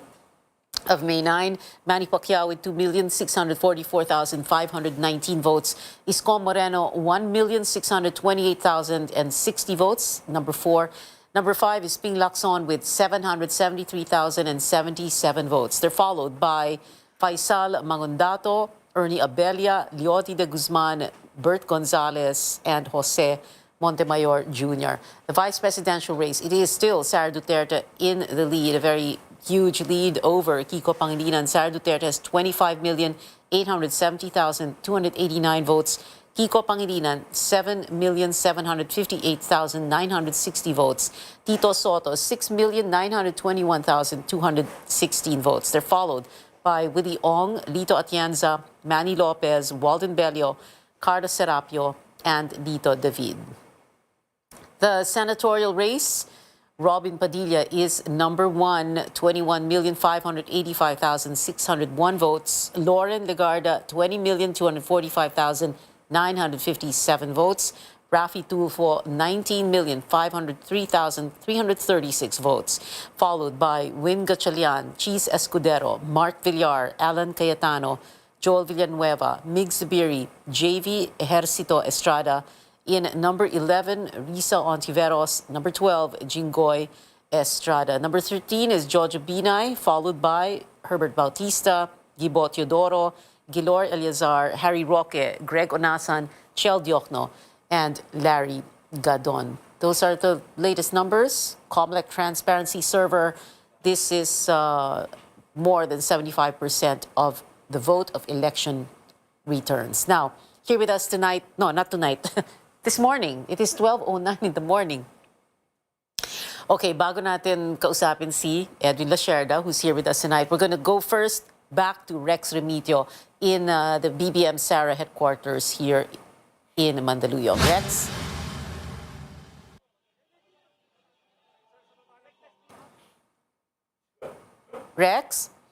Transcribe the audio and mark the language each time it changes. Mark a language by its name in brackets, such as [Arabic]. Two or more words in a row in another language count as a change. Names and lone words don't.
[English] of May 9, Manny Pacquiao with 2,644,519 votes. Isko Moreno, 1,628,060 votes, number 4. Number 5 is Ping Lacson with 773,077 votes. They're followed by Faisal Mangundato, Ernie Abella, Leoty de Guzman, Bert Gonzalez, and Jose Montemayor Jr. The vice presidential race, it is still Sara Duterte in the lead, a very huge lead over Kiko Pangilinan. Sara Duterte has 25,870,289 votes. Kiko Pangilinan, 7,758,960 votes. Tito Soto, 6,921,216 votes. They're followed by Willie Ong, Lito Atienza, Manny Lopez, Walden Bello, Carlos Serapio, and Lito David. The senatorial race, Robin Padilla is number 1, 21,585,601 votes. Lauren Legarda, 20,245,957 votes. Rafi Tulfo, 19,503,336 votes, followed by Win Gatchalian, Cheese Escudero, Mark Villar, Alan Cayetano, Joel Villanueva, Mig Zubiri, JV Ejercito Estrada. In number 11, Risa Ontiveros. Number 12, Jinggoy Estrada. Number 13 is Jojo Binay, followed by Herbert Bautista, Gibo Teodoro, Gilor Eleazar, Harry Roque, Greg Onasan, Chel Diokno, and Larry Gadon. Those are the latest numbers. Comelec Transparency Server, this is more than 75% of the vote of election returns. Now, here with us tonight, no, not tonight, this morning, it is 12:09 in the morning. [Filipino] Okay, bago natin kausapin si Edwin Lasherda, [English] who's here with us tonight, we're going to go first back to Rex Remitio in the BBM Sara headquarters here in Mandaluyong. Rex? Rex?